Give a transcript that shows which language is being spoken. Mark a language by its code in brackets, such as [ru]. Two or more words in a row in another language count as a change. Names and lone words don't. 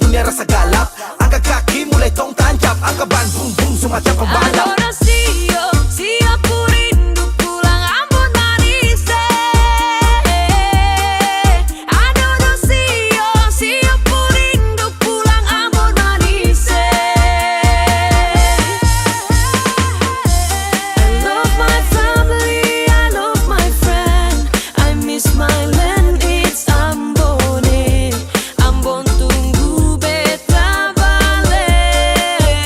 [abs] terasa galap. Angkat kaki mulai tong tancap, angkat ban bung bung semacam pembalap. Adoracio, siapa rindu pulang Ambon manis. Adoracio, siapa rindu pulang Ambon manis. [en] I love my family, I love my friend. I miss my land, it's Ambon. [abs] Ambon tunggu beta balik.